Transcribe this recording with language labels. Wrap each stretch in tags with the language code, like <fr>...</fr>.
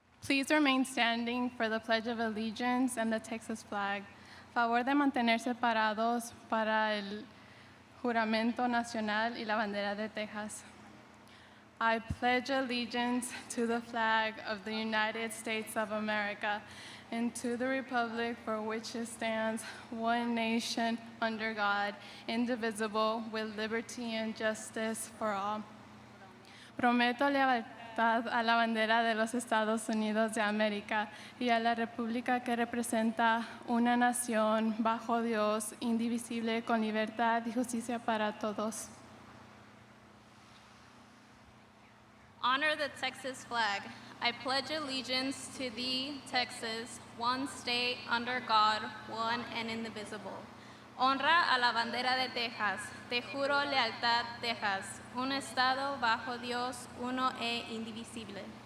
<en>Please remain standing for the Pledge of Allegiance and the Texas flag.</en> <es>Favor de mantenerse parados para el juramento nacional y la bandera de Texas.</es> <en>I pledge allegiance to the flag of the United States of America and to the republic for which it stands, one nation, under God, indivisible, with liberty and justice for all.</en> <es>Prometo lealtad a la bandera de los Estados Unidos de América y a la república que representa una nación bajo Dios, indivisible, con libertad y justicia para todos.</es> <en>Honor the Texas flag. I pledge allegiance to thee, Texas, one state, under God, one and indivisible.</en> <es>Honra a la bandera de Texas. Te juro lealtad, Texas, un estado bajo Dios, uno e indivisible.</es>